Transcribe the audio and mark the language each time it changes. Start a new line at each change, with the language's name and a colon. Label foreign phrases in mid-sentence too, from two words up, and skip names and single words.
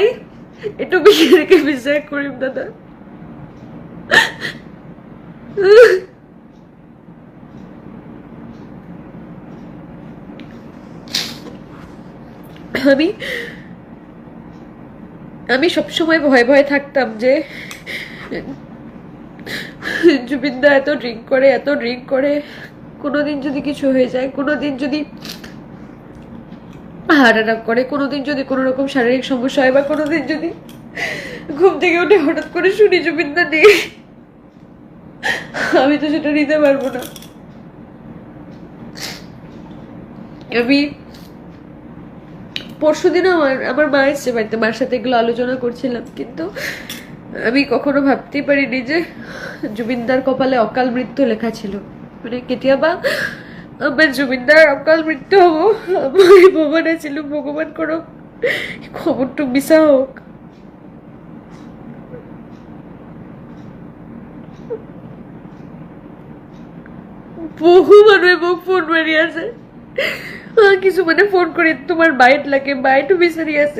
Assamese: এইটো কেনেকৈ বিশ্বাস কৰিম দাদা?
Bangla: আমি সবসময় ভয়ে ভয়ে থাকতাম যে জুবিন দা এত ড্রিঙ্ক করে কোনোদিন যদি কিছু হয়ে যায়, কোনোদিন যদি
English: heart attack
Bangla: করে, কোনোদিন যদি কোনো রকম শারীরিক সমস্যা হয়, বা কোনোদিন যদি ঘুম থেকে উঠে হঠাৎ করে শুনি জুবিন দা নেই, আমি তো সেটা নিতে পারবো না। আমি পরশুদিনও আমার মা এসছে বাড়িতে, মার সাথে এগুলো আলোচনা করছিলাম। কিন্তু আমি কখনো ভাবতেই পারিনি যে জুবিনদার কপালে অকাল মৃত্যু লেখা ছিল।
Assamese: মানে কেতিয়াবা আমার জুবিনদার অকাল মৃত্যু হবো আমি ভবা নাছিলো। ভগবান করক খবরটো মিছা হোক। বহু মানুহে মোক ফোন মাৰি আছে, কিছুমানে ফোন কৰি তোমাৰ বাইট লাগে, বাইটো বিচাৰি আছে।